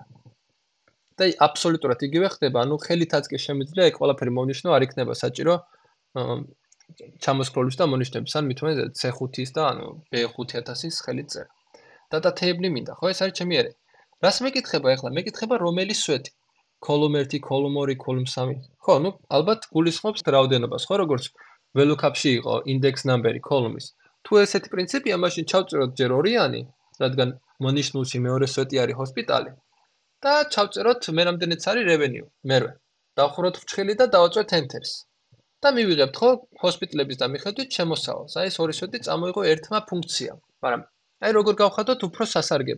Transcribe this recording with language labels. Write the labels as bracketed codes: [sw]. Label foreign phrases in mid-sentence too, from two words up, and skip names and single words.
[ka] და აბსოლუტურად იგივე ხდება, ანუ ხელითაც კი შემიძლია ეგ ყველაფერი მოვნიშნო, არ იქნება საჭირო ჩამოსკროლის და მონიშნების, ან მithome C5-ის და ანუ B5000-ის ხელით წერა. [en] data table [ka] მინდა, ხო, ეს არის ჩემი არე. რას მეკითხება ახლა? მეკითხება რომელი სვეტი? [en] column 1, column 2, column 3. [ka] ხო, ну, ალბათ გულისხმობს რაოდენობას, ხო, როგორც VLOOKUP-ში იყო [en] index number- [ka] ი column-ის. თუ ესეთი პრინციპია, მაშინ ჩავწეროთ ჯერ ორიანი, რადგან მონიშნულში მეორე სვეტი არის ჰოსპიტალი და ჩავწეროთ მე რამდენიც არის revenue, მერვე. დავხუროთ ფრჩხილი და დავაწვეთ enter-ს. და მივიღებთ ხო ჰოსპიტალების და მიხედვით შემოსავალს. აი ეს ორი სვეტი წამოიღო ერთმა ფუნქციამ. მაგრამ აი როგორ გავხადოთ უფრო სასარგებლო.